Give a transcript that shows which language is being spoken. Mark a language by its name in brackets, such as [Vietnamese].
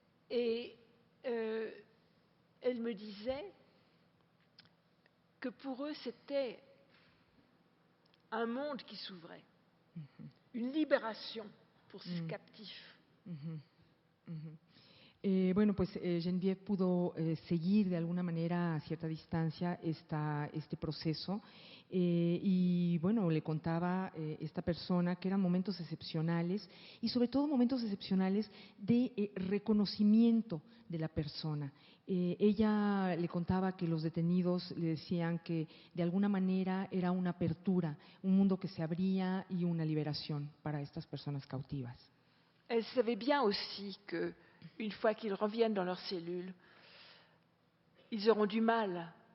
[French] Et elle me disait que pour eux, c'était un monde qui s'ouvrait, une libération pour ces captifs. [Spanish] Bueno, pues Geneviève pudo seguir de alguna manera a cierta distancia este proceso y bueno, le contaba esta persona que eran momentos excepcionales y sobre todo momentos excepcionales de reconocimiento de la persona. Ella le contaba que los detenidos le decían que de alguna manera era una apertura, un mundo que se abría y una liberación para estas personas cautivas. [French] Elle savait bien aussi que une fois qu'ils reviennent dans leur cellule, ils auront du mal.